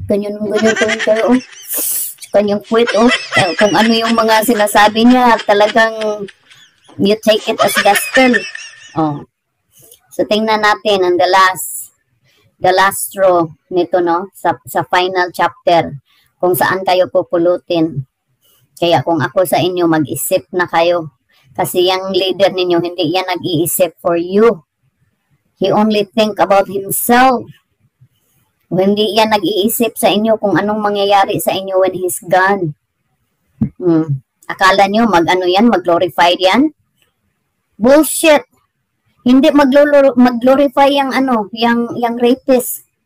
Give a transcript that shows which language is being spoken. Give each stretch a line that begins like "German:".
Filipino: Ganyan kayo, sa kanyang puwet, kung ano yung mga sinasabi niya, talagang
English: you take it as gospel.
Filipino: So tingnan natin ang
English: the last straw
Filipino: nito, sa final chapter, kung saan kayo pupulutin. Kaya kung ako sa inyo, mag-isip na kayo. Kasi yung leader ninyo, hindi yan nag-iisip
English: for you. He only think about himself.
Filipino: Hindi yan nag-iisip sa inyo kung anong mangyayari sa inyo
English: when he's gone.
Filipino: Akala nyo, mag-glorify yan? Bullshit! Hindi mag-glorify yung rapist.